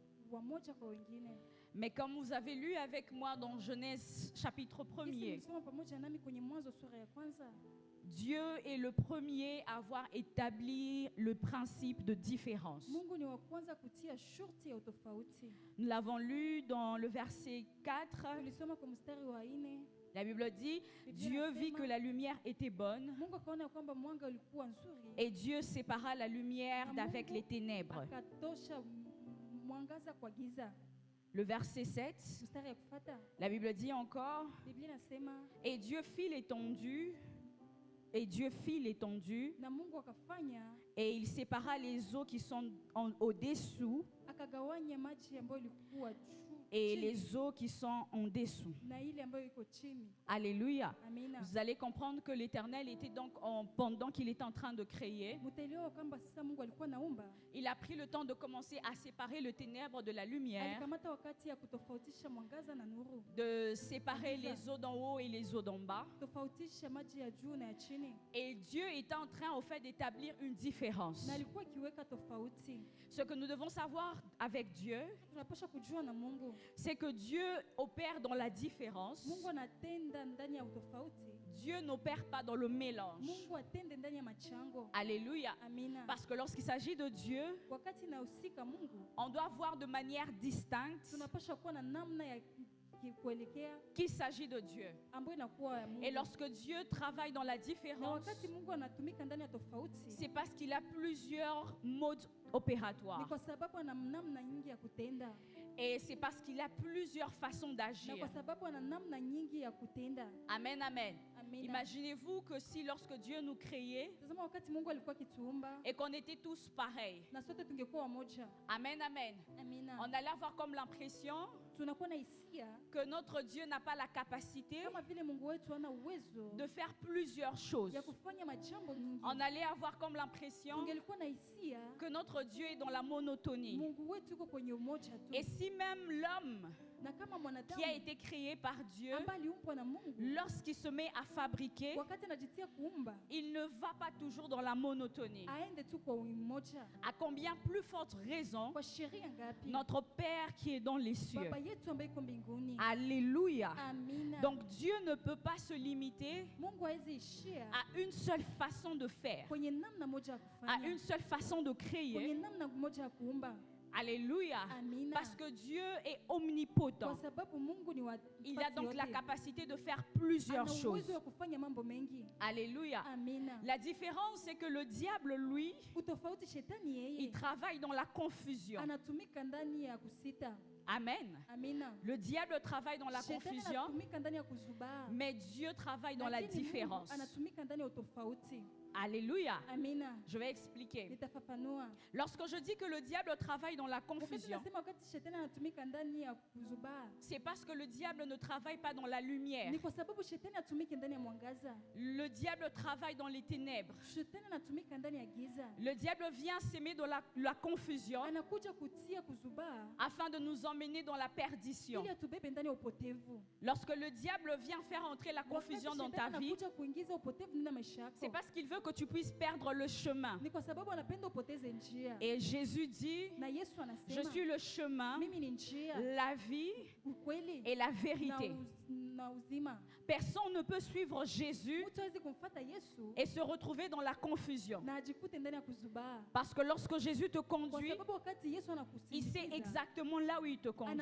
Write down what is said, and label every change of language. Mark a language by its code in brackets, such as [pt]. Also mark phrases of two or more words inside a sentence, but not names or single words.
[fr] Mais comme vous avez lu avec moi dans Genèse chapitre 1er, Dieu est le premier à avoir établi le principe de différence. Nous l'avons lu dans le verset 4. La Bible dit, [sw] Biblia [fr] Dieu vit [sw] inasema- [fr] que la lumière était bonne [sw] Mungu akaona ya kwamba mwanga ulikuwa nzuri, [fr] et Dieu sépara la lumière d'avec les ténèbres. [sw] akatosha mwangaza kwa giza. [fr] Le verset 7, [sw] Mstari ya kufuata, [fr] la Bible dit encore, [sw] Biblia inasema [fr] et Dieu fit l'étendue, [sw] na Mungu akafanya, [fr] et il sépara les eaux qui sont au-dessous [sw] akagawanya maji ambayo ilikuwa juu [fr] et [sw] chini, [fr] les eaux qui sont en dessous. [sw] na ile ambayo iko chini. [fr] Alléluia. [sw] Amina. [fr] Vous allez comprendre que l'Éternel était donc, pendant qu'il était en train de créer, [sw] Mtaelewa kwamba sasa Mungu alikuwa naumba, [fr] il a pris le temps de commencer à séparer le ténèbre de la lumière, [sw] alikamata wakati ya kutofautisha mwangaza na nuru, [fr] de séparer les eaux d'en haut et les eaux d'en bas. [sw] tofautisha maji ya juu na ya chini, [fr] Et Dieu est en train, au fait, d'établir une différence. [sw] na alikuwa akiweka tofauti. [fr] Ce que nous devons savoir avec Dieu, [sw] Tunapaswa kujua na Mungu, [fr] c'est que Dieu opère dans la différence. [sw] Mungu anatenda ndani ya utofauti, [fr] Dieu n'opère pas dans le mélange. [sw] Mungu atende ndani ya machango. [fr] Alléluia. [sw] Amina. [fr] Parce que lorsqu'il s'agit de Dieu, [sw] Wakati inahusika Mungu, [fr] on doit voir de manière distincte [sw] tunapaswa kuwa na namna ya kuelekea [fr] qu'il s'agit de Dieu. [sw] ambayo inakuwa ya Mungu. [fr] Et lorsque Dieu travaille dans la [sw] Na [fr] différence, [sw] wakati Mungu anatumika ndani ya tofauti, [fr] c'est parce qu'il a plusieurs modes [sw] ni [fr] opératoires. [sw] kwa sababu ana namna nyingi ya kutenda, [fr] Et c'est parce qu'il a plusieurs façons [sw] na [fr] d'agir. [sw] kwa sababu ana namna nyingi ya kutenda. [fr] Amen, amen. [sw] Amina. [fr] Imaginez-vous que si lorsque Dieu nous créait [sw] Tazama wakati Mungu alikuwa akituumba [fr] et qu'on était tous pareils. [sw] na sote tungekuwa wamoja. [fr] Amen, amen. [sw] Amina. [fr] On allait avoir comme l'impression [sw] Tunakuwa na hisia [fr] que notre Dieu n'a pas la capacité [sw] kama vile Mungu wetu ana uwezo [fr] de faire plusieurs choses. [sw] ya kufanya majambo nyingi. [fr] On allait avoir comme l'impression [sw] Tungelikuwa na hisia [fr] que notre Dieu est dans la monotonie. [sw] Mungu wetu uko kwenye umoja tu. [fr] Et si même l'homme [sw] Na kama [fr] qui a [sw] mwanadamu [fr] été créé par Dieu, [sw] ambaye aliumbwa na Mungu, [fr] lorsqu'il se met à fabriquer, [sw] wakati anajitia kuumba, [fr] il ne va pas toujours dans la monotonie. [sw] aende tu kwa umoja. [fr] À combien plus forte raison [sw] Kwa sheria ngapi? [fr] notre Père qui est dans les cieux. [sw] Baba yetu ambaye iko mbinguni. [fr] Alléluia. [sw] Amina. [fr] Donc Dieu ne peut pas se limiter [sw] Mungu hawezi ishia [fr] à une seule façon de faire, [sw] kwenye namna moja ya [fr] à [sw] kufanya, [fr] une seule façon de [sw] kwenye [fr] créer. [sw] namna moja ya kuumba. [fr] Alléluia. [sw] Amina. [fr] Parce que Dieu est [sw] Kwa [fr] omnipotent. [sw] sababu Mungu ni wa [fr] Il a donc la [sw] yote. [fr] capacité de faire [sw] Ana [fr] plusieurs [sw] uwezo [fr] choses. [sw] wa kufanya mambo mengi. [fr] Alléluia. [sw] Amina. [fr] La différence, c'est que le diable, lui, [sw] Utofauti shetani [fr] il [sw] yeye [fr] travaille dans la confusion. [sw] anatumika ndani ya kusita. [fr] Amen. [sw] Amina. [fr] Le diable travaille dans la [sw] Shetani [fr] confusion, [sw] anatumika ndani ya kuzubaa. [fr] mais Dieu travaille dans la [sw] Lakini Mungu [fr] différence. [sw] anatumika ndani ya utofauti. [fr] Alléluia. [sw] Amina. [fr] Je vais expliquer. [sw] Nitafafanua. [fr] Lorsque je dis que le diable travaille dans la [sw] Wakati [fr] confusion, [sw] nasema wakati shetani anatumika ndani ya kuzubaa, [fr] c'est parce que le diable ne travaille pas dans la lumière. [sw] ni kwa sababu shetani atumike ndani ya mwangaza. [fr] Le diable travaille dans les ténèbres. [sw] Shetani anatumika ndani ya giza. [fr] Le diable vient s'aimer dans la confusion [sw] Anakuja kutia kuzubaa [fr] afin de nous emmener dans la perdition. [sw] ili atubebe ndani ya upotevu. [fr] Lorsque le diable vient faire entrer la confusion [sw] Wakati [fr] dans ta [sw] shetani [fr] vie, [sw] anakuja kuingiza upotevu ndani ya maisha yako, [fr] c'est parce qu'il veut que tu puisses perdre le chemin. [sw] ni kwa sababu anapenda upoteze njia. [fr] Et Jésus dit, [sw] Na Yesu [fr] je [sw] anasema, [fr] suis le chemin, [sw] mimi ni njia, [fr] la vie [sw] ukweli [fr] et la [sw] na [fr] vérité. [sw] na uzima. [fr] Personne ne peut suivre Jésus [sw] Mtu hawezi kumfuata Yesu [fr] et se retrouver dans la confusion. [sw] na ajikute ndani ya kuzubaa, [fr] Parce que lorsque Jésus te [sw] kwa [fr] conduit, [sw] sababu wakati Yesu [fr] il sait [sw] anakusindikiza, [fr] exactement là où il te conduit.